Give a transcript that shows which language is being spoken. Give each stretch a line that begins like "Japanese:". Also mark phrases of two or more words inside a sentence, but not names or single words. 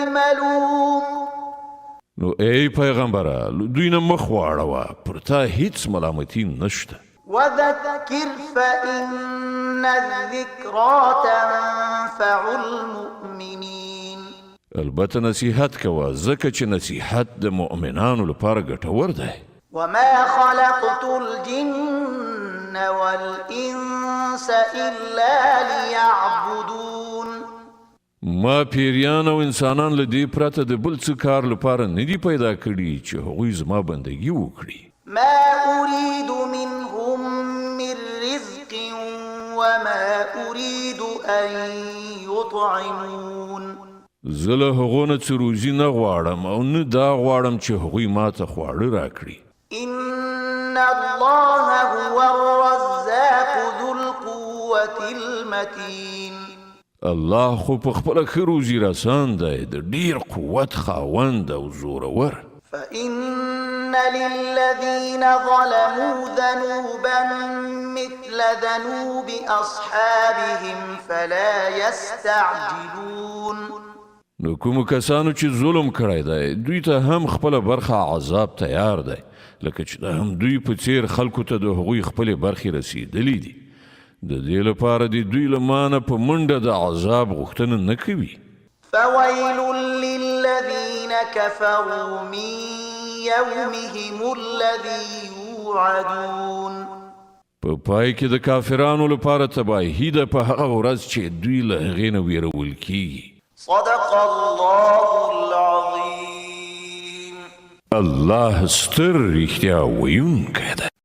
Arabic: ملوم
Pashto: نو ای پیغمبره دوی نه مخ واړوه پر تا هیڅ ملامتي نشته
Arabic: وذكر فإن الذكرى تنفع المؤمنين
Pashto: البته نصیحت کوه ځکه چې نصیحت د مؤمنانو لپاره ګټور دی
Arabic: وما خلقت الجن والإنس إلا ليعبدون
Pashto: ما پیریان او انسانان له دې پرته د بل څه کار لپاره نه دي پیدا کړي چې هغوی زما بندګي وکړي
Arabic: ما أريد منهم من رزق وما أريد أن يطعمون
Pashto: زه له هغو نه څه روزي نه غواړم او نه دا غواړم چې هغوی ما ته خواړه راکړي
Arabic: إن الله هو الرزاق ذو القوة المتين
Pashto: الله خو په خپله ښه روزي رسان دی د ډېر قوت خاوند او زورور
Arabic: فإن للذين ظلموا ذنوبا مثل ذنوب أصحابهم فلا يستعجلون
Pashto: نو کومو کسانو چې ظلم کړی دی دوی ته هم خپله برخه عذاب تیار دی لکه چې د هم دوی په څیر خلکو ته د هغوی خپلې برخې رسیدلی دي د دې لپاره د دوی له مانه په منډه د عذاب غوښتنه نه کوي
Arabic: فويل للذين كفروا من يومهم الذي يوعدون
Pashto: په پای کې د کافرانو لپاره تباهي ده په هغه ورځ چې دوی له هغې نه ویرول کیږي
Arabic: صدق الله العظيم
Pashto: الله ستر رښتیا ویونکی دی